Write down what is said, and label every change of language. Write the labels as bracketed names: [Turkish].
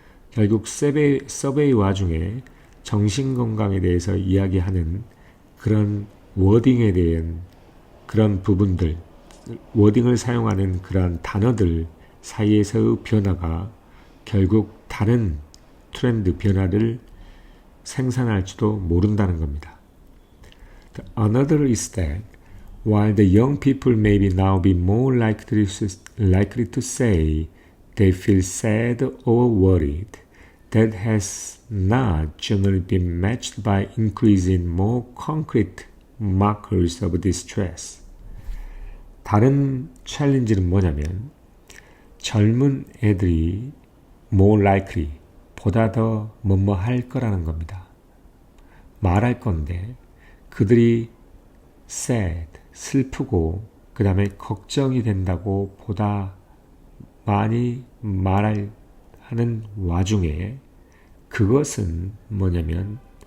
[Korean] 결국 서베이 와중에 정신건강에 대해서 이야기하는 그런 워딩에 대한 그런 부분들, 워딩을 사용하는 그런 단어들 사이에서의 변화가 결국 다른 트렌드 변화를 생산할지도 모른다는 겁니다. [English] Another is that while the young people may now be more likely to say they feel sad or worried, that has not generally been matched by increasing more concrete markers of distress. [Korean] 다른 챌린지는 뭐냐면 젊은 애들이 [English] more likely, [Korean] 보다 더 뭐뭐 할 거라는 겁니다. 말할 건데 그들이 sad, 슬프고 그 다음에 걱정이 된다고 보다 많이 말하는 와중에 그것은 뭐냐면